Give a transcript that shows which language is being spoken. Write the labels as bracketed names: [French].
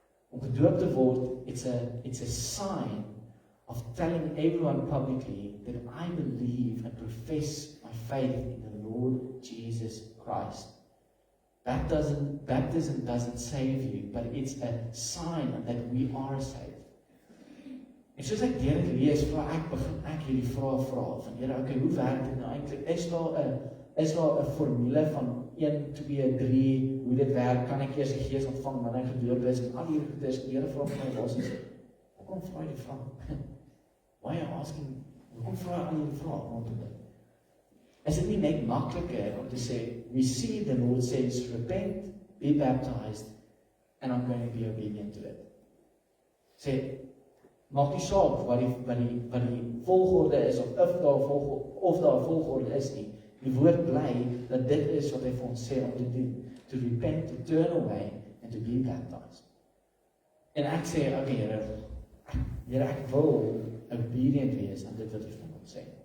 [Afrikaans] Om gedoop te word, [English] it's a sign of telling everyone publicly that I believe and profess my faith in the Lord Jesus Christ. Baptism doesn't save you, but it's a sign that we are saved. [Afrikaans] En soos ek deur dit lees, begin ek hierdie vrae vra van Here, okay, hoe werk dit nou eintlik? Is daar 'n formule van 1, 2, 3, hoe dit werk? Kan ek eers die Gees ontvang wanneer ek gedoop is? En al hierdie goedes, die Here vra vir my basies, hoekom vra jy die vraag? [English] Why are you asking? [Afrikaans] Hoekom vra jy al hierdie vrae rondom dit? Is dit nie net makliker om te sê, [English] we see the Lord says, repent, be baptized, and I'm going to be obedient to it. [Afrikaans] Sê, maak nie saak wat die volgorde is, of daar 'n volgorde is nie. Die woord bly, dat dit is wat hy vir ons sê om te doen. [English] To repent, to turn away, and to be baptized. [Afrikaans] En ek sê, okay, Here, ek wil [English] obedient [Afrikaans] wees aan dit wat hy vir ons sê.